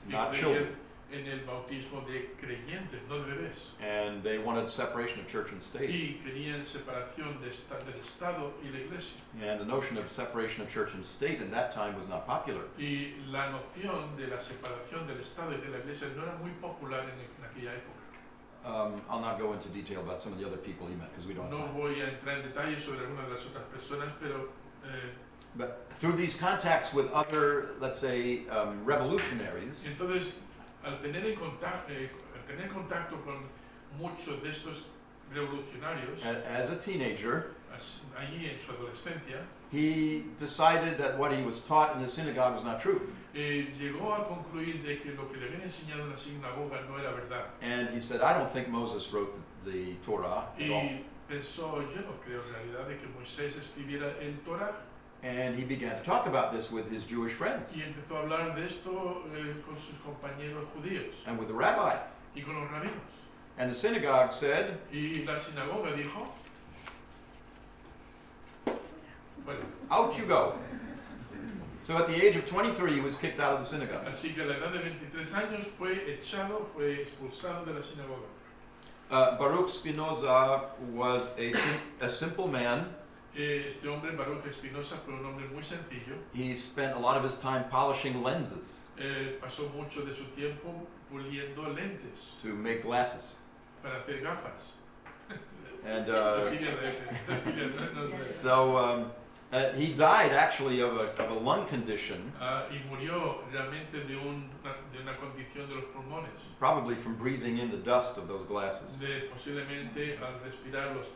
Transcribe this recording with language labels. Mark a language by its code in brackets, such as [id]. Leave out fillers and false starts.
[es] Y [en] not [es] creían [en] children. [es] en el bautismo de creyentes, no de bebés. [en] And they wanted separation of church and state. [es] Y querían separación del Estado y la Iglesia. [en] And the notion of separation of church and state at that time was not popular. [es] Y la noción de la separación del Estado y de la Iglesia no era muy popular en aquella época. [en] I'll not go into detail about some of the other people he met because we don't have [es] No [en] time. [es] voy a entrar en detalle sobre algunas de las otras personas, pero [en] But through these contacts with other, let's say, revolutionaries, [es] entonces al tener contacto con muchos de estos revolucionarios [en] as a teenager, [es] allí en su adolescencia, [en] he decided that what he was taught in the synagogue was not true. [es] llegó a concluir de que lo que le habían enseñado en la sinagoga no era verdad. [en] And he said, I don't think Moses wrote the Torah at all. [es] Y pensó, yo no creo en realidad de que Moisés escribiera el Torah. [en] And he began to talk about this with his Jewish friends [es] Y empezó a hablar de esto con sus compañeros judíos [en] and with the rabbi. [es] y con los rabinos. [en] And the synagogue said, [es] Y la sinagoga dijo, bueno, [en] out you go. So at the age of 23, he was kicked out of the synagogue. [es] así que a la edad de 23 años fue expulsado de la sinagoga. [en] Baruch Spinoza was a simple man. [es] Este hombre, Baruch Spinoza, fue un hombre muy sencillo. [en] He spent a lot of his time polishing lenses [es] Pasó mucho de su tiempo puliendo lentes [en] to make glasses. [es] para hacer gafas. [en] And [es] No sé. [en] so he died actually of a lung condition, [es] Y murió realmente de una condición de los pulmones, [en] probably from breathing in the dust of those glasses. [es] posiblemente al respirar